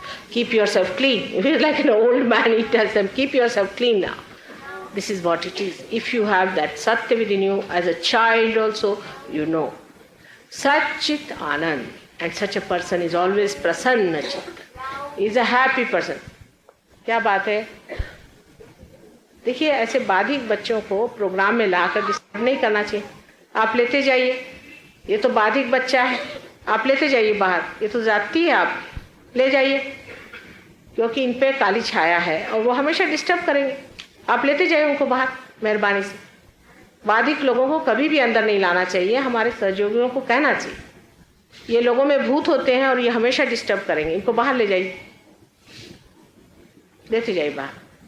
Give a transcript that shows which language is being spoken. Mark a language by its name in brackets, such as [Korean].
[English] Keep yourself clean. If he's like an old man, he tells them, keep yourself clean now. This is what it is. If you have that Satya within you, as a child also, you know. Satchit Anand. And such a person is always prasanna chit. He is a happy person. [Hindi] क्या बात है? देखिए ऐसे बाधिक बच्चों को programme में लाकर disturb नहीं करना चाहिए. आप लेते जाइए. ये तो बाधिक बच्चा है. आप लेते जाइए बाहर. ये तो जाती है, आप ले जाइए. क्योंकि इन पे काली छाया है और वो हमेशा डिस्टर्ब करेंगे. आप लेते जाइए उनको बाहर मेहरबानी से. बाधिक लोगों को कभी भी अंदर नहीं लाना चाहिए. हमारे सहयोगियों को कहना चाहिए, ये लोगों में भूत होते हैं और ये हमेशा डिस्टर्ब करेंगे. इनको बाहर ले जाइए, लेते जाइए बाहर.